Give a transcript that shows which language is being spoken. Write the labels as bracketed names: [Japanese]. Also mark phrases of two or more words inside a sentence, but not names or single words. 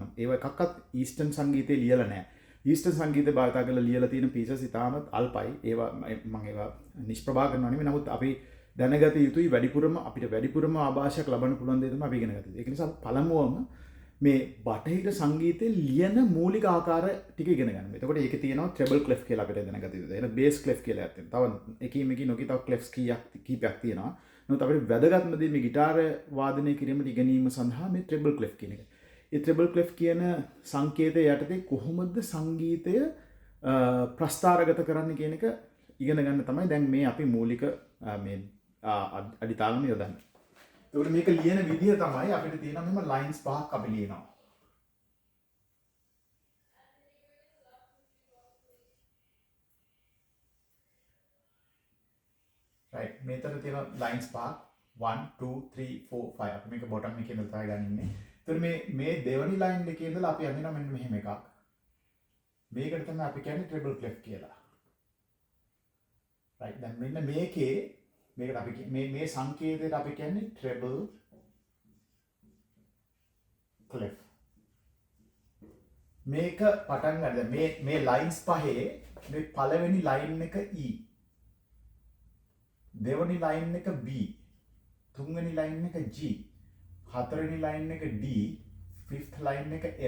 [Sinhala] ඒව එකක්වත් ඊස්ටර්න් සංගීතේ ලියලා නැහැ. ඊස්ටර්න් සංගීතේ භාවිත කරලා ලියලා තියෙන පීසස් ඉතාමත් අල්පයි. ඒවා මම ඒවා නිෂ්ප්‍රභා කරනවා නෙමෙයි. නමුත් අපි දැනගත යුතුයි වැඩිපුරම අපිට වැඩිපුරම ආభాෂයක් ලබන්න පුළුවන් දේ තමයි අපි ඉගෙන ගත යුතු. ඒක නිසා පළමුවම මේ බටහිර සංගීතයේ ලියන මූලික ආකාර ටික ඉගෙන ගන්න. එතකොට ඒකේ තියෙනවා [English] treble clef [Sinhala] කියලා අපිට දැනගත යුතුයි. එහෙනම් [English] bass clef [Sinhala] කියලා එකක් තියෙනවා. තව එකින් එක නොකී තව clefs කීපයක් තියෙනවා. නමුත් අපිට වැදගත්ම දේ මේ ගිටාර වාදනය කිරීමට ඉගෙනීම සඳහා මේ [English] treble clef [Sinhala] කියන එක. ඒ [English] treble clef [Sinhala] කියන සංකේතය යටතේ කොහොමද සංගීතය ප්‍රස්ථාරගත කරන්න කියන එක ඉගෙන ගන්න තමයි දැන් මේ අපි මූලික මේ අඩිතාලම යොදන්නේ. ඒකට මේක ලියන විදිහ තමයි අපිට තියෙන මෙම ලයින්ස් පහක් අපි ලියනවා. right මේතර තියෙන ලයින්ස් පහක් 1 2 3 4 5 අපි මේක බොටම් එකේ ඉඳලා තමයි ගන්නෙන්නේ. ඒතර මේ දෙවනි ලයින් එකේ ඉඳලා අපි අඳිනවා මෙන්න මෙහෙම එකක්. මේකට තමයි අපි කියන්නේ [English] treble clef [Sinhala] කියලා. right දැන් මෙන්න මේකේ මේකට අපි මේ සංකේතයට අපි කියන්නේ [English] treble clef. [Sinhala] මේක පටන් ගන්න මේ ලයින්ස් පහේ මේ පළවෙනි ලයින් එක E, දෙවෙනි ලයින් එක B, තුන්වෙනි ලයින් එක G, හතරවෙනි ලයින් එක D, fifth ලයින් එක F.